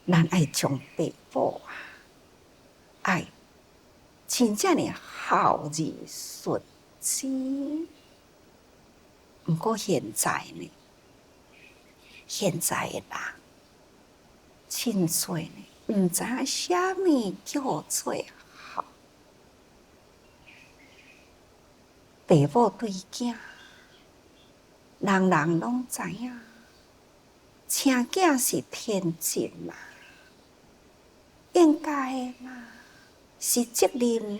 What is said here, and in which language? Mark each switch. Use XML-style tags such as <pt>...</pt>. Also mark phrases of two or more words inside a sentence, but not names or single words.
<nan>咱爱将爸母爱真正的孝义顺之。不过现在呢，现在的人真多呢，唔知影啥物叫做孝。爸母对囝，人人拢知影，生囝是天职嘛，应该的嘛，是责任嘛。</nan>